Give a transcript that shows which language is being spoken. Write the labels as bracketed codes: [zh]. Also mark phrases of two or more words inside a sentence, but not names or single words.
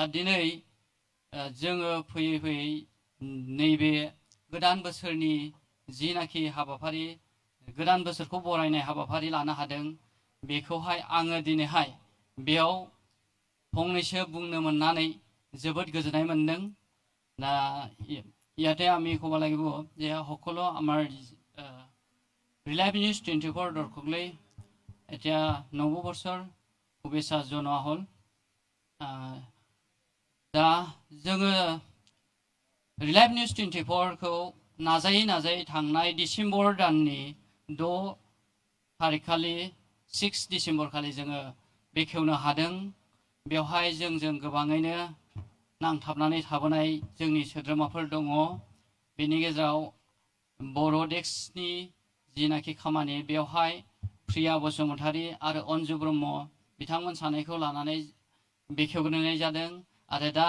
[brx] दिनै जोङो फैयै फैयै नैबे गोदान बोसोरनि जिनाखि हाबाफारि गोदान बोसोरखौ बरायनाय हाबाफारि लानो हादों बेखौहाय आङो दिनैहाय बेयाव फंनैसो बुंनो मोननानै जोबोद गोजोननाय मोन्दों [as] না ইয়াতে আমি ক'ব লাগিব যে সকলো আমাৰ ৰিলাইভ নিউজ 24 দৰ্শকলৈ এতিয়া নৱবৰ্ষৰ শুভেচ্ছা জনোৱা হ'ল [brx] दा जोङो रिलाइभ निउज 24 नाजायै नाजायै थांनाय डिसेम्बर दाननि 6 तारिखखालि 6 डिसेम्बर खालि जोङो बेखेवनो हादों बेवहाय जोंजों गोबाङैनो नांथाबनानै थाबोनाय जोंनि सोद्रोमाफोर दङ बेनि गेजेराव बर' डेस्कनि जिनाखि खामानि बेवहाय प्रिया बसुमतारी आरो अन्जु ब्रह्म बिथांमोन सानैखौ लानानै बेखेवग्रोनाय जादों आरो दा